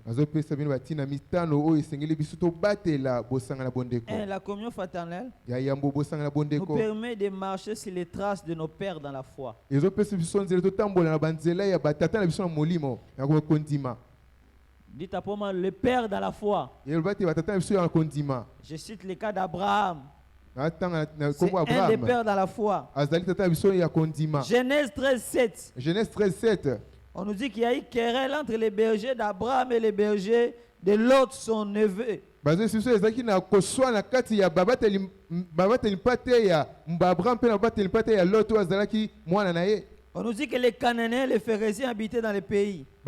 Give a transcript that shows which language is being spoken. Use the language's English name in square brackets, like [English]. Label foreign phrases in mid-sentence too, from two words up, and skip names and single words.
[Lingala] Azopesa bino batina mitano oyo esengeli biso tobatela bosanga na bondeko. [French] La communion fraternelle [Lingala] Ya yambo bosanga na [French] nous [Lingala] bondeko. [French] permet de marcher sur les traces de nos pères dans la foi. [Lingala] Ezopesa biso nzela totambola na banzela ya batata na biso na molimo ya kondima. [French] Dites à moi, le père dans la foi. [Lingala] Yelobate batata na biso ya kondima. [French] Je cite le cas d'Abraham. C'est un des pères dans la foi. Genèse 13:7. Genèse 13:7. On nous dit qu'il y a eu querelle entre les bergers d'Abraham et les bergers de Lot, son neveu. On nous dit que les Cananéens et les Phérésiens habitaient dans les pays.